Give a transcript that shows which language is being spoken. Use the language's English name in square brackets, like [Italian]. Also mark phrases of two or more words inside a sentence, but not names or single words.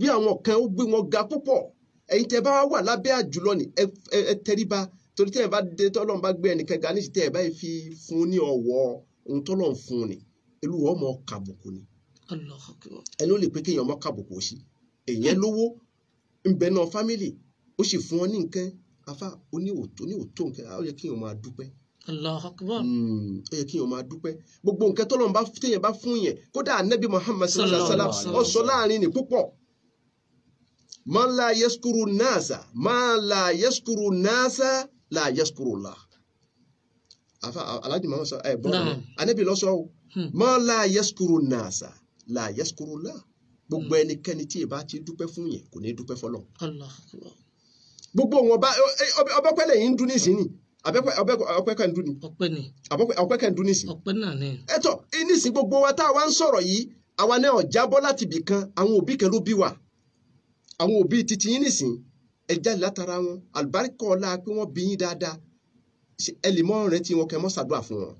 [Yoruba] àwọn kan ó gbé wọn ga púpọ̀ ẹ̀yin tẹ́ bá wà lábẹ́ àjùlọ ní ẹ tẹríba torí tẹ́ ẹ bá dé tọ́lọ́run bá gbé ẹnìkan ga níṣẹ́ tẹ́ ẹ bá fi fún ní ọ̀wọ́ ohun tọ́lọ́run fún ni olúwa ọmọ kàbùkù ni ẹni ó lè pé kéèyàn ọmọ kàbùkù sí èèyàn lówó ń bẹ náà fámìlì ó sì fún ọ ní nǹkan afa oní òtó nǹkan ó yẹ kí èèyàn máa dúpẹ́. [Arabic] الله أكبر. [Yoruba] ó yẹ kí èèyàn máa dúpẹ́ gbogbo nǹkan tọ́lọ́run bá téèyàn bá fún yẹn kódà Ànábì Muhammad [Arabic] صلى الله عليه وسلم [Yoruba] ó sọ láàrin ní púpọ̀ [Arabic] من لا يشكر الناس من لا يشكر الناس لا يشكر الله. [Yoruba] Afa Alhaji Muhammad sọ gbọ́dọ̀ Ànábì ló sọ [Arabic] من لا يشكر الناس لا يشكر الله. [Yoruba] Gbogbo ẹnikẹ́ni tí ìbá ti dúpẹ́ fún yẹn kò ní dúpẹ́ fọ́lọ́run. Gbogbo wọn bá ọbẹ̀ pẹ́lẹ̀ yìí ń dún nísìnyí ọpẹ́ kan dún ni. ọpẹ́ kan dún nísìnyí. ọpẹ́ náà ni. ẹ̀tọ́ nísìnyí gbogbo wa tá a wá ń sọ̀rọ̀ yìí àwa náà jábọ́ láti ibì kan àwọn òbí kan ló bí wa àwọn òbí titi yín nísìnyí ẹ jáde látara wọn àlùbáríkà ọlá pé wọ́n bí yín dáadáa ẹ lè mọ ọ̀rẹ́ tí wọn kẹ́ mọ́ ṣàdúrà fún wọn.